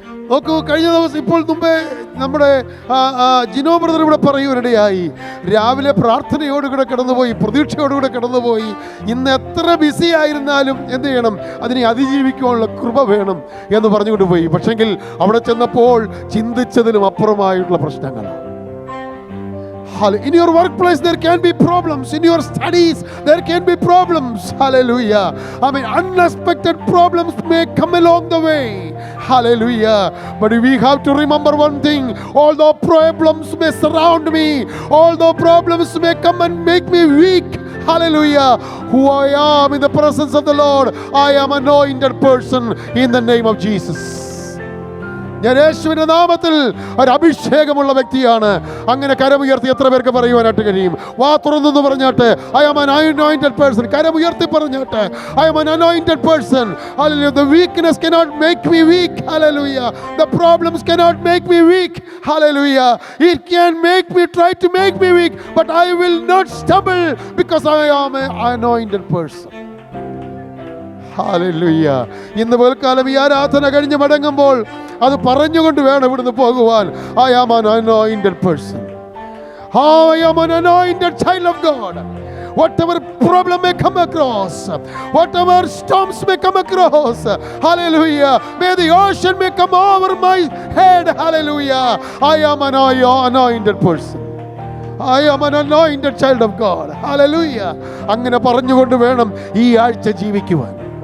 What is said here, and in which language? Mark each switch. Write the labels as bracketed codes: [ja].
[ml] നോക്കൂ, കഴിഞ്ഞ ദിവസം ഇപ്പോൾ മുമ്പേ നമ്മുടെ ജിനോ ബ്രദർ ഇവിടെ പറയുവാനിടയായി, രാവിലെ പ്രാർത്ഥനയോടുകൂടെ കടന്നുപോയി, പ്രതീക്ഷയോടുകൂടെ കടന്നുപോയി. ഇന്ന് എത്ര ബിസി ആയിരുന്നാലും എന്ത് ചെയ്യണം? അതിനെ അതിജീവിക്കുവാനുള്ള കൃപ വേണം എന്ന് പറഞ്ഞുകൊണ്ട് പോയി. പക്ഷെങ്കിൽ അവിടെ ചെന്നപ്പോൾ ചിന്തിച്ചതിനും അപ്പുറമായിട്ടുള്ള പ്രശ്നങ്ങളാണ്. [en] In your workplace there can be problems. In your studies there can be problems. Hallelujah. I mean, unexpected problems may come along the way. Hallelujah. But we have to remember one thing. Although problems may surround me, although problems may come and make me weak, hallelujah, who I am in the presence of the Lord, I am an anointed person in the name of Jesus. [ml] ഞാൻ യേശുവിന്റെ നാമത്തിൽ ഒരു അഭിഷേകമുള്ള വ്യക്തിയാണ്. അങ്ങനെ കരമുയർത്തി എത്ര പേർക്ക് പറയുവാനായിട്ട് കഴിയും? വാ തുറന്നു പറഞ്ഞാട്ട് [en] I am an anointed person. [ml] കരമുയർത്തി പറഞ്ഞാട്ട് [en] I am an anointed person. Hallelujah. The weakness cannot make me weak. Hallelujah. The problems cannot make me weak. Hallelujah. It can make me, try to make me weak, but I will not stumble because I am an anointed person. Hallelujah. [ml] ഇന്ന് പോൽക്കാലം ഈ ആരാധന കഴിഞ്ഞ് മടങ്ങുമ്പോൾ അത് പറഞ്ഞുകൊണ്ട് വേണം ഇവിടുന്ന് പോകുവാൻ. [en] I am an anointed person. I am an anointed child of God. Whatever problem may come across, whatever storms may come across, hallelujah, may the ocean may come over my head, hallelujah, I am an anointed person. I am an anointed child of God. Hallelujah. [ml] അങ്ങനെ പറഞ്ഞുകൊണ്ട് വേണം ഈ ആഴ്ച ജീവിക്കുവാൻ.